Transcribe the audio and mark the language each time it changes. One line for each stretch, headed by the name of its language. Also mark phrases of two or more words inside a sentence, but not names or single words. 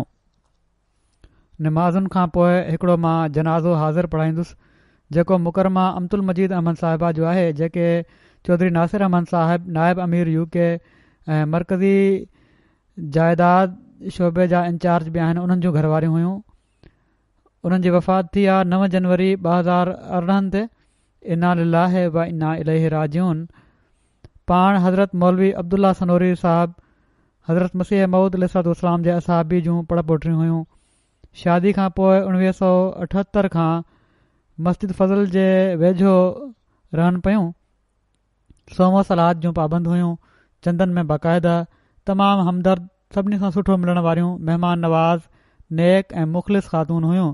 Sindhi: नमाज़ुनि खां पोइ हिकिड़ो मां जनाज़ो हाज़िर पढ़ाईंदुसि जेको मुकरमा अमतुल मजीद अहमद साहिबा जो आहे, जेके चौधरी नासिर अहमद साहिब नायब अमीर UK ऐं मरकज़ी जाइदाद शोबे जा इंचार्ज बि आहिनि, उन्हनि जूं घरवारियूं हुयूं। उन्हनि जी वफ़ात थी आहे 9 जनवरी 2018 ते।
Arabic: إنا لله و إنا إليه راجعون.
Sindhi: पाण हज़रत मौलवी अब्दुल्ला सनोरी साहब हज़रत मसीह मऊद अलैहिस्सलाम जे असहाबी जूं पड़पोटियूं हुयूं। शादी खां पोइ 1978 खां मस्जिद फज़ल जे वेझो रहनि पियूं। सोमो सलाद जूं पाबंद हुयूं। चंदनि में बाक़ाइदा, तमामु हमदर्द, सभिनी सां सुठो मिलण वारियूं, महिमान नवाज़, नेक ऐं मुख़लिस ख़ातून हुयूं।